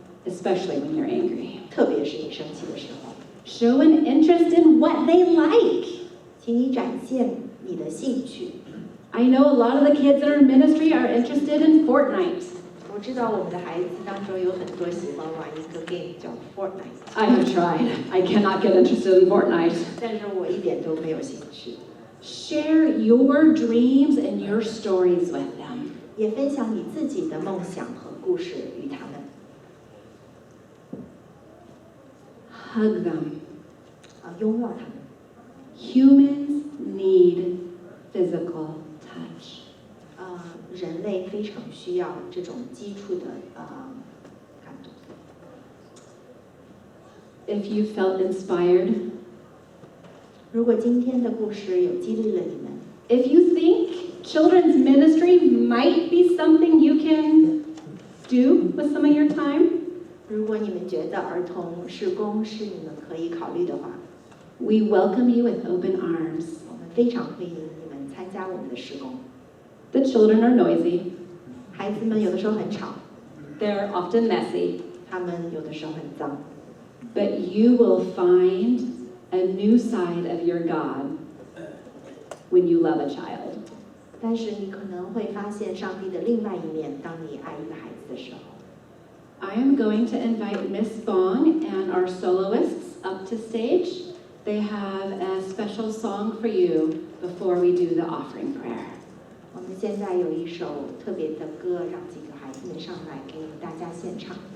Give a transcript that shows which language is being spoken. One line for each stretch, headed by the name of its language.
English: especially when you're angry.
Chinese: 特别是你生气的时候，
English: Show an interest in what they like.
Chinese: 请你展现你的兴趣。
English: I know a lot of the kids in our ministry are interested in Fortnite.
Chinese: 我知道我们的孩子当中有很多喜欢玩一个 game 叫 Fortnite，
English: I have tried. I cannot get interested in Fortnite.
Chinese: 但是我一点都没有兴趣。
English: Share your dreams and your stories with them.
Chinese: 也分享你自己的梦想和故事与他们，
English: Hug them.
Chinese: 拥抱他们。
English: Humans need physical touch.
Chinese: 人类非常需要这种基础的感动。
English: If you felt inspired,
Chinese: 如果今天的故事有激励了你们，
English: if you think children's ministry might be something you can do with some of your time,
Chinese: 如果你们觉得儿童事工是你们可以考虑的话，
English: we welcome you with open arms.
Chinese: 我们非常欢迎你们参加我们的事工。
English: The children are noisy.
Chinese: 孩子们有的时候很吵，
English: They're often messy.
Chinese: 他们有的时候很脏，
English: But you will find a new side of your God when you love a child.
Chinese: 但是你可能会发现上帝的另外一面，当你爱一个孩子的时候。
English: I am going to invite Miss Bong and our soloists up to stage. They have a special song for you before we do the offering prayer.
Chinese: 我们现在有一首特别的歌，让几个孩子们上来给大家献唱。